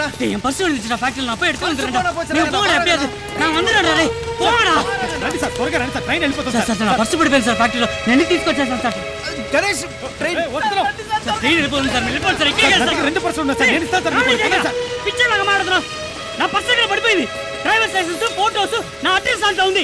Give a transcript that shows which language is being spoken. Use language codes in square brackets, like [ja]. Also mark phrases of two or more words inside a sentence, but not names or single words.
[ta] என் பர்ஸ் வந்துச்சுடா ஃபேக்டரில நான் போய் எடுத்து போங்கடா எப்படியாவது நான் வந்துடுறேன். [te] రే పోడా. రండి సార్, త్వరగా రండి సార్, ట్రైన్ వెళ్ళిపోతుంది సార్ సార్ నా పర్సు పడిపోయింది సార్ ఫ్యాక్టరీలో. నేను తీసుకొచ్చాను సార్. గణేష్ ట్రైన్ ట్రైన్ వెళ్ళిపోతుంది సార్. వెళ్ళిపోతుంది సార్. ఎక్కే సార్. 2% ఉంది సార్, నేను ఇస్తాను సార్ మీకు. పిచ్చలాగా మాట్లాడుతున్నావు. నా పర్సు ఎక్కడ పడిపోయింది? డ్రైవర్స్ లైసెన్స్, ఫోటోస్, నా అడ్రస్ అంతా ఉంది.